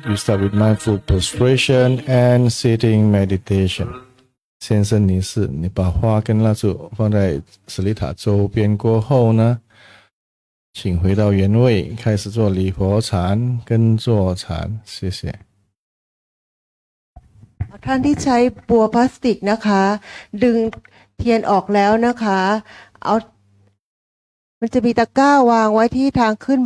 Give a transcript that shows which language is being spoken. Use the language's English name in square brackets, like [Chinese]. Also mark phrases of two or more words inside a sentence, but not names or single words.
[English] You start with mindful prostration and sitting meditation. [Chinese] 先生女士，你把花跟蜡烛放在舍利塔周边过后呢，请回到原位，开始做礼佛禅跟坐禅。谢谢。 [Thai] ท่านที่ใช้บัวพลาสติกนะคะ ดึงเทียนออกแล้วนะคะ มันจะมีตะกร้าวางไว้ที่ทางขึ้น